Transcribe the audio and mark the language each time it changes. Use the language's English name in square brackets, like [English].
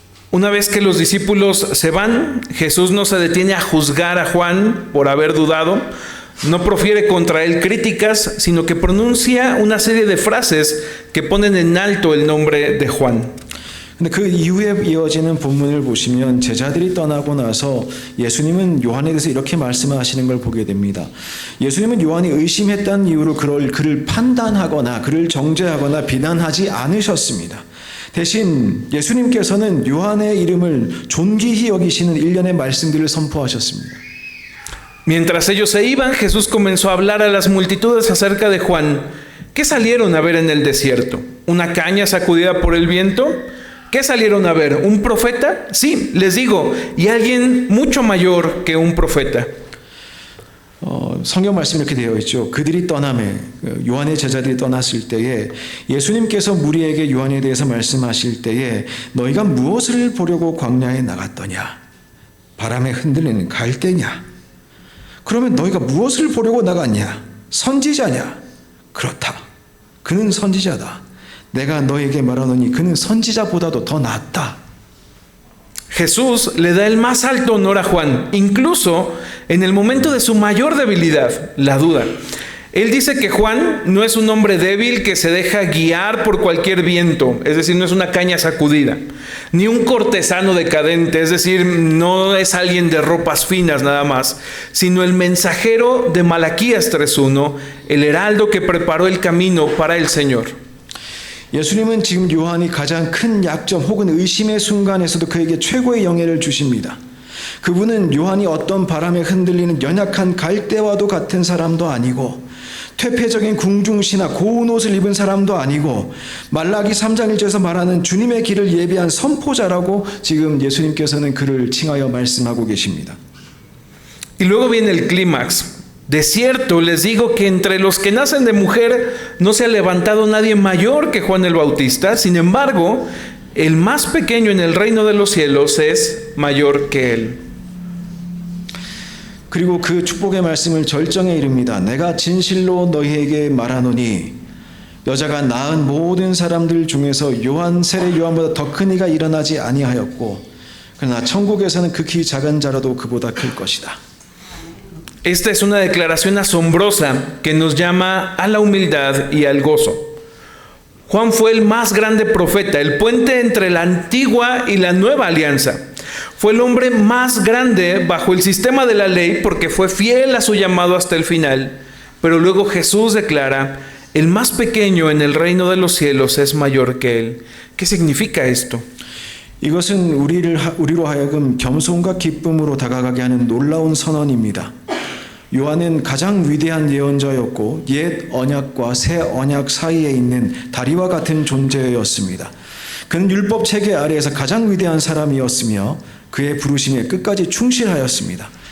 [Spanish] Una vez que los discípulos se van, Jesús no se detiene a juzgar a Juan por haber dudado, no profiere contra él críticas, sino que pronuncia una serie de frases que ponen en alto el nombre de Juan. [Korean] 근데 그 이후에 이어지는 본문을 보시면 제자들이 떠나고 나서 예수님은 요한에 대해서 이렇게 말씀하시는 걸 보게 됩니다. 예수님은 요한이 의심했다는 이유로 그를 판단하거나 그를 정죄하거나 비난하지 않으셨습니다. 대신 예수님께서는 요한의 이름을 존귀히 여기시는 일련의 말씀들을 선포하셨습니다. [Spanish] Mientras ellos se iban, Jesús comenzó a hablar a las multitudes acerca de Juan. ¿Qué salieron a ver en el desierto? ¿Una caña sacudida por el viento? ¿Qué salieron a ver? ¿Un profeta? Sí, les digo, y alguien mucho mayor que un profeta. [Korean] 성경 말씀이 이렇게 되어 있죠. 그들이 떠남에 요한의 제자들이 떠났을 때에 예수님께서 무리에게 요한에 대해서 말씀하실 때에 너희가 무엇을 보려고 광야에 나갔더냐? 바람에 흔들리는 갈대냐? 그러면 너희가 무엇을 보려고 나갔냐? 선지자냐? 그렇다. 그는 선지자다. 내가 너에게 말하노니 그는 선지자보다도 더 낫다. [Spanish] Jesús le da el más alto honor a Juan, incluso en el momento de su mayor debilidad, la duda. Él dice que Juan no es un hombre débil que se deja guiar por cualquier viento, es decir, no es una caña sacudida, ni un cortesano decadente, es decir, no es alguien de ropas finas nada más, sino el mensajero de Malaquías 3:1, el heraldo que preparó el camino para el Señor. [Korean] 예수님은 지금 요한이 가장 큰 약점 혹은 의심의 순간에서도 그에게 최고의 영예를 주십니다. 그분은 요한이 어떤 바람에 흔들리는 연약한 갈대와도 같은 사람도 아니고 퇴폐적인 궁중시나 고운 옷을 입은 사람도 아니고 말라기 3장 1절에서 말하는 주님의 길을 예비한 선포자라고 지금 예수님께서는 그를 칭하여 말씀하고 계십니다. [Spanish] Y luego viene el clímax. De cierto les digo que entre los que nacen de mujer no se ha levantado nadie mayor que Juan el Bautista. Sin embargo, el más pequeño en el reino de los cielos es mayor que él. [Korean] 그리고 그 축복의 말씀을 절정에 이릅니다. 내가 진실로 너희에게 말하노니 여자가 낳은 모든 사람들 중에서 세례 요한보다 더 큰 이가 일어나지 아니하였고 그러나 천국에서는 극히 작은 자라도 그보다 클 것이다. [Spanish] Esta es una declaración asombrosa que nos llama a la humildad y al gozo. Juan fue el más grande profeta, el puente entre la antigua y la nueva alianza. Fue el hombre más grande bajo el sistema de la ley porque fue fiel a su llamado hasta el final. Pero luego Jesús declara, el más pequeño en el reino de los cielos es mayor que él. ¿Qué significa esto? [Korean] 이것은 우리로 하여금 겸손과 기쁨으로 다가가게 하는 놀라운 선언입니다. 요한은 가장 위대한 예언자였고 옛 언약과 새 언약 사이에 있는 다리와 같은 존재였습니다. 그는 율법 체계 아래에서 가장 위대한 사람이었으며 그의 부르심에 끝까지 충실하였습니다.